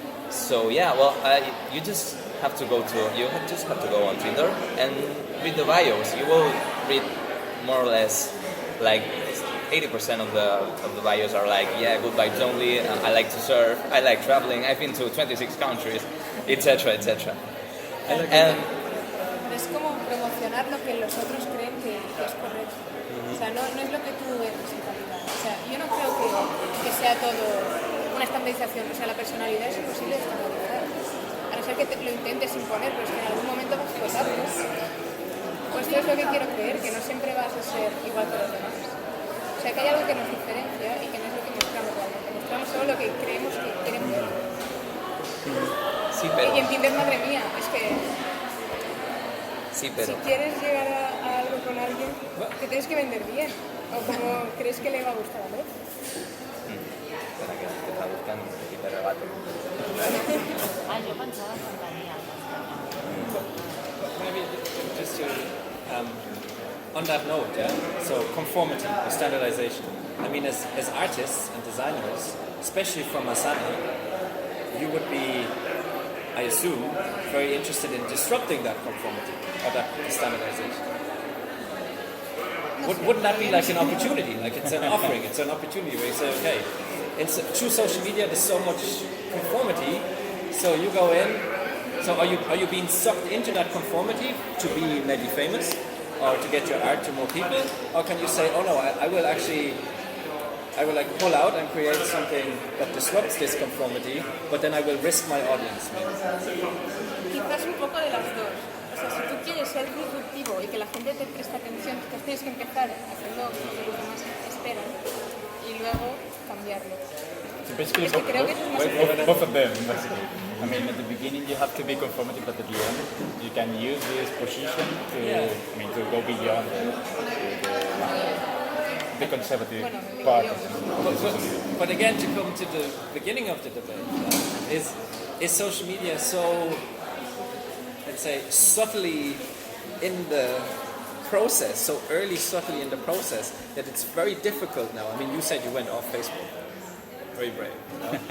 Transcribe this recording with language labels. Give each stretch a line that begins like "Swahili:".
English: So yeah, well, you just have to go on Twitter and read the bios. You will read more or less like 80% of the bios are like, yeah, good vibes only. I like to surf. I like traveling. I've been to 26 countries, etc., etc. And
Spanish: Es como promocionar lo que los otros creen que es correcto. O sea, no es lo que tú ves en realidad. O sea, yo no creo que sea todo una estandarización. O sea, la personalidad es imposible de estandarizar. A no ser que lo intentes imponer, pero es que en algún momento vas a explotar. Pues esto es lo que quiero creer, que no siempre vas a ser igual que los demás. O sea, que hay algo que nos diferencia y que no es lo que mostramos realmente. Mostramos solo lo que creemos que quieren ver. sí, pero Y entiendes, madre mía, es que sí, pero si quieres llegar a algo con alguien, te tienes que vender bien. O como crees que le va a gustar a él. espera que te traduzcan y te rebaten. Yo pensaba que tenia
English: Maybe just to, on that note, yeah. So conformity, or standardization. I mean, as artists and designers, especially from Massana, you would be, I assume, very interested in disrupting that conformity or that standardization. Wouldn't that be like an opportunity? Like it's an offering, it's an opportunity where you say, okay, through social media there's so much conformity, so you go in. So are you being sucked into that conformity to be maybe famous, or to get your art to more people, or can you say, oh no, I will like pull out and create something that disrupts this conformity, but then I will risk my audience maybe.
Spanish: Quizás un poco de las dos. O sea, si tú quieres ser disruptivo y que la gente te preste atención, tú tienes que empezar haciendo lo que los demás esperan y luego cambiarlo.
English: So basically,
Spanish: Es que creo que eso es más importante.
English: both of them, basically. I mean, at the beginning you have to be conformative, but at the end you can use this position to go beyond the conservative part of it. But again, to come to the beginning of the debate, is social media so, let's say, subtly in the process, so early subtly in the process, that it's very difficult now. I mean, you said you went off Facebook. Very brave. You know?